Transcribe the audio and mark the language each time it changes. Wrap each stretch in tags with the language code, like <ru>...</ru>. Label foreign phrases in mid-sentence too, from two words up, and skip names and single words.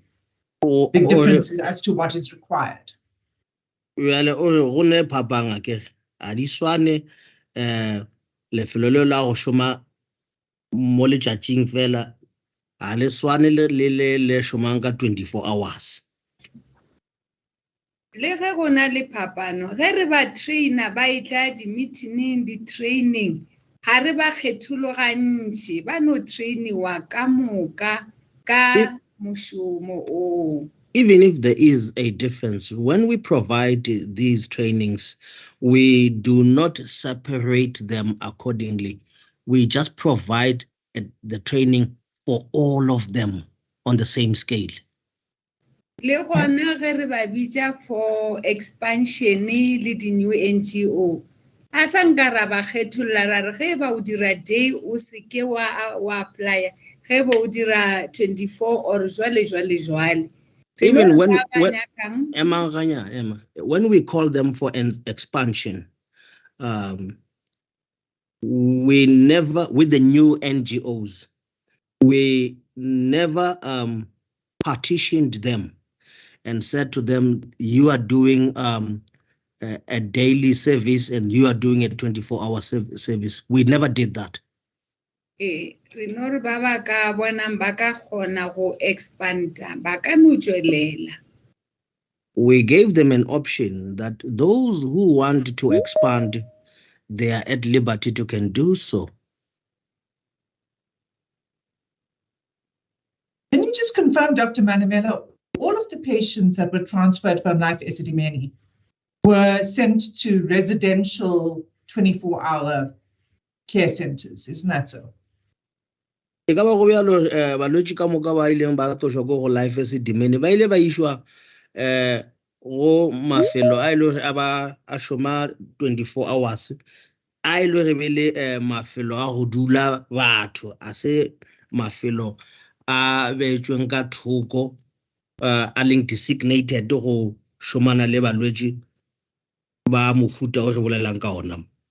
<en>Big difference as to what is required. Well,</en> <nso>go ne phapang ke a di swane lefelo le la go šoma mo letšatšing fela a le swane le šomang ka 24 hours. Le ge go na le phapano ge re ba trainer ba itla di meeting di training ha re ba kgethologantši ba no trainiwa ka moka ka mošomo o.</nso> <en>Even if there is a difference, when we provide these trainings, we do not separate them accordingly. We just provide the training for all of them on the same scale.</en> <nso>Le gona ge re ba bitša</nso> <en>for expansion</en> <nso>le di</nso> <en>new NGO.</en> <nso>A sa nka ra ba kgetholla ra re ge ba o dira day o se ke wa apply ge ba o dira 24 or jwale.</nso> <en>Even when we call them for an expansion, we never, with the new NGOs, we never partitioned them and said to them, you are doing a daily service and you are doing a 24-hour service. We never did that.</en> <nso>Re no re ba ba ka bonang ba ka kgona go expanda ba ka no tšwelela.</nso> <en>We gave them an option that those who want to expand, they are at liberty to can do so. Can you just confirm, Dr. Manamela, all of the patients that were transferred from Life Esidimeni were sent to residential 24-hour care centers, isn't that so?</en> <nso>E ka ba go bjalo balwetši ka moka ba ileng ba tlošwa ko go Life Esidimeni ba ile ba išwa go mafelo a ile a ba a šoma 24 hours a ile re be le mafelo a go dula batho a se mafelo a beetšweng ka thoko a leng designated go shomana le balwetši ba mofuta o re bolelang ka ona.</nso>